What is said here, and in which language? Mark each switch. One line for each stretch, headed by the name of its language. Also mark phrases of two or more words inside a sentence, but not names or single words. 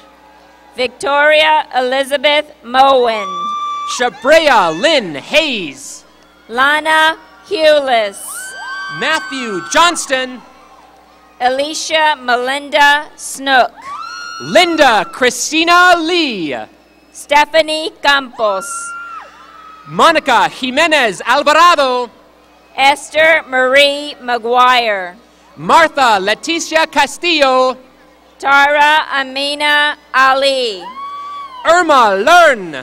English: Victoria Elizabeth Moen. Shabrea Lynn Hayes. Lana Hewless. Matthew Johnston. Alicia Melinda Snook. Linda Christina Lee. Stephanie Campos. Monica Jimenez Alvarado. Esther Marie McGuire. Martha Leticia Castillo. Tara Amina Ali. Irma Learn.